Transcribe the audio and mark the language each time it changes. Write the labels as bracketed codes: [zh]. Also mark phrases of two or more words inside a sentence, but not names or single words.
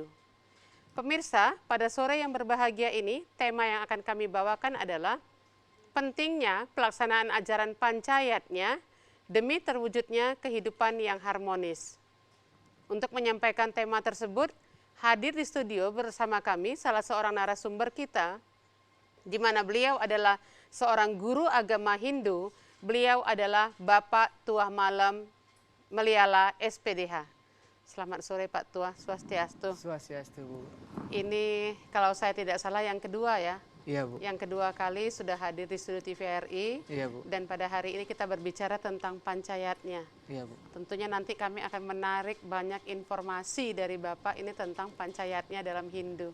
[id] Pemirsa, pada sore yang berbahagia ini, tema yang akan kami bawakan adalah pentingnya pelaksanaan ajaran Panchayatnya demi terwujudnya kehidupan yang harmonis. Untuk menyampaikan tema tersebut, hadir di studio bersama kami salah seorang narasumber kita, di mana beliau adalah seorang guru agama Hindu. Beliau adalah Bapak Tuah Malam Meliala SPDH. Selamat sore Pak Tuah, Swastiastu. Swastiastu, Bu. Ini kalau saya tidak salah yang kedua ya? Iya, Bu. Yang kedua kali sudah hadir di studio TVRI. Iya, Bu. Dan pada hari ini kita berbicara tentang Panchayatnya. Iya, Bu. Tentunya nanti kami akan menarik banyak informasi dari Bapak ini tentang Panchayatnya dalam Hindu.